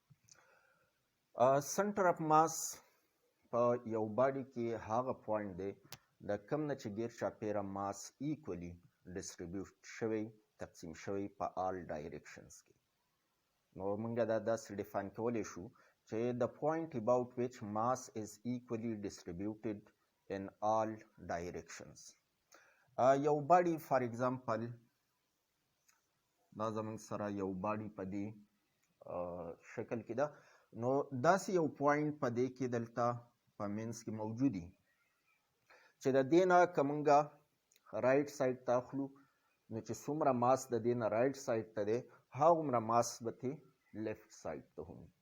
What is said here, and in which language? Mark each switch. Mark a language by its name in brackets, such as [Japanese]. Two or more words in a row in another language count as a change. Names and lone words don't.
[English] center of mass [Pashto] په یو باډي کې هغه پوینټ دی د کوم نه چې ګیر چاپیره ماس [English] equally distribute [Pashto] شوی تقسیم شوی په [English] all directions [Pashto] کې. نو مونږ دا داسې ډیفاین کولی شو [English] the point about which mass is equally distributed in all directions. [Pashto] یو باډي [English] for example [Pashto] دا زمونږ سره یو باډي په دې شکل کې ده، نو داسې یو پوینټ په دې کې دلته په مینس کې موجودي چې د دې نه که مونږ [English] right side [Pashto] ته اخلو نو چې څومره ماس د دې نه [English] right side [Pashto] ته دی هغومره ماس به ترې [English] left side [Pashto] ته هم وي.